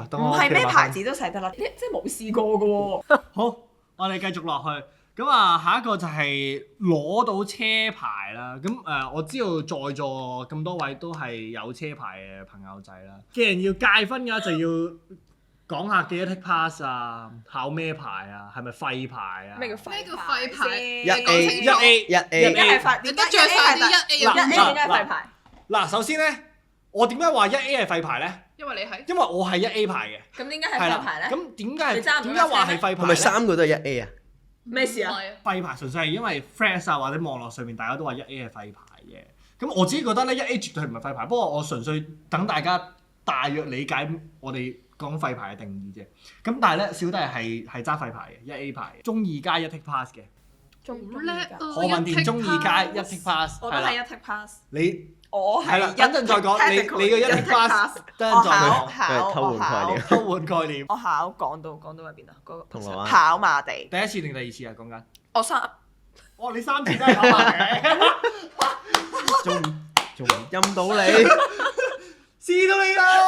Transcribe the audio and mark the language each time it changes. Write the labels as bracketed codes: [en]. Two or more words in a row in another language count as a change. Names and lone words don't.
[yue] 唔係咩牌子都洗得甩，即係冇試過㗎喎。好，我哋繼續落去。咁啊，下一個就係攞到車牌啦。咁我知道在座咁多位都係有車牌嘅朋友仔啦。既然要界分嘅就要講下幾多 [en] take pass [yue] 啊，考咩牌啊，係咪廢牌啊？咩叫廢牌？一 A 係廢，你得罪曬啲一 A 一 A 點解廢牌？嗱，首先咧，我點解話一 A 係廢牌咧？因為你係。因為我係一 A 牌嘅。咁點解係廢牌咧？咁點解話係廢牌咧？係咪3個都係一 A 啊？咩事啊？廢牌純粹係因為 Friends 啊或者網絡上面大家都話一 A 係廢牌嘅。咁我自己覺得咧，一 A 絕對唔係廢牌，不過我純粹等大家大約理解我哋講廢牌嘅定義啫。咁但係咧，小弟係揸廢牌嘅，一 A 牌，中二加1 [en] take pass [yue] 嘅。好叻啊！何文田中二加1 [en] take pass， [yue] 我都係1 [en] take pass。 [yue] 我係啦，等陣再講。你個1 [en] take pass， [yue] 等陣再講。偷換概念。我考講到喺邊啊？嗰個銅鑼灣跑馬地。第一次定第二次啊？講緊。我3。哇！你3次都係跑馬地。仲陰到你？試到你啦！